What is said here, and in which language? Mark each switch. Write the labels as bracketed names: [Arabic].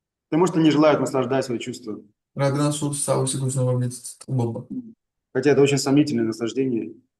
[Russian] Потому что не желают наслаждать свои чувства. [Georgian] რადგან სულ თავისი გრძნობებით ტკბობა. [Russian] Хотя это очень сомнительное наслаждение.